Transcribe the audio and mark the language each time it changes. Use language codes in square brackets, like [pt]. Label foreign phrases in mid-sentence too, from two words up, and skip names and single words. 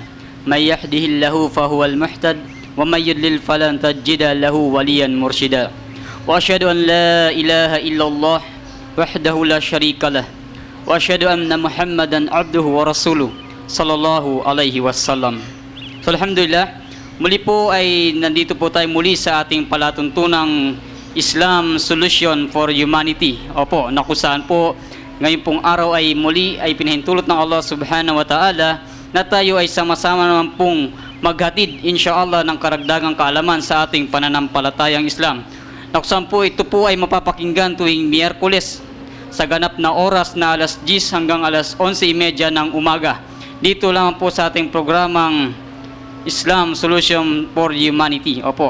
[ar] من يهده الله فهو المهتد ومن يضلل فلن تجد له وليا مرشدا. وأشهد أن لا إله إلا الله وحده لا شريك له وأشهد أن محمدا عبده ورسوله صلى الله عليه وسلم. So alhamdulillah, [tl] muli po ay nandito po tayo muli sa ating palatuntunang Islam Solution for Humanity. Opo, na kung saan po ngayon pong araw ay muli ay pinahintulot ng Allah [ar] سبحانه وتعالى [tl] na tayo ay sama-sama naman pong maghatid insyaAllah ng karagdagang kaalaman sa ating pananampalatayang Islam. Naksan po ito po ay mapapakinggan tuwing Miyerkules sa ganap na oras na alas 10 hanggang alas 11:30 ng umaga. Dito lang po sa ating programang Islam Solution for Humanity. Opo.